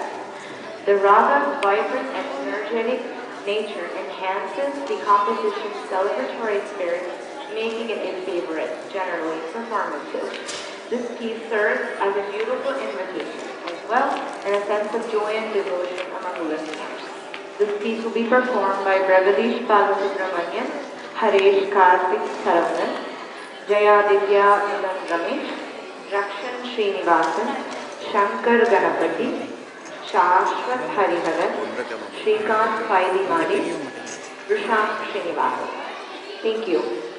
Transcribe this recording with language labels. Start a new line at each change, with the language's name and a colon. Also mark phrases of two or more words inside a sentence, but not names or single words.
English: The raga's vibrant and energetic nature enhances the composition's celebratory spirit, making it a favorite, generally, performances. This piece serves as a beautiful invitation as well, and a sense of joy and devotion among listeners. This piece will be performed by Brevadish Balasubramanian, Haresh Karthik Saravanan, Jayaditya Milan Ramesh, Rakshan Srinivasan, Shankar Ganapati, Shashwat Hariharan, Shrikant Pailimani, Rishank Srinivasan. Thank you.